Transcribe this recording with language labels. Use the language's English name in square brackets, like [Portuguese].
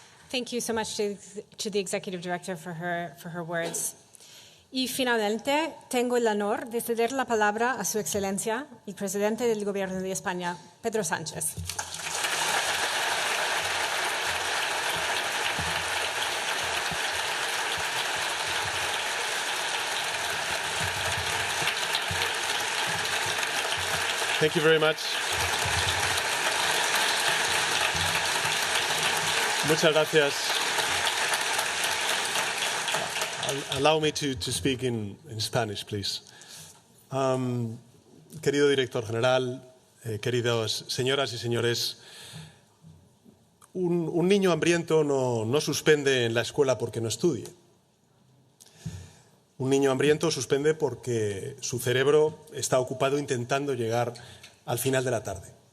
[English] Thank you so much to the Executive Director for her words. [Spanish] Y finalmente, tengo el honor de ceder la palabra a Su Excelencia, el Presidente del Gobierno de España, Pedro Sánchez. [English] Thank you very much. [Spanish] Muchas gracias. [English] Allow me to speak in Spanish, please. [Spanish] Querido director general, queridas señoras y señores, un niño hambriento no suspende en la escuela porque no estudie. Un niño hambriento suspende porque su cerebro está ocupado intentando llegar al final de la tarde.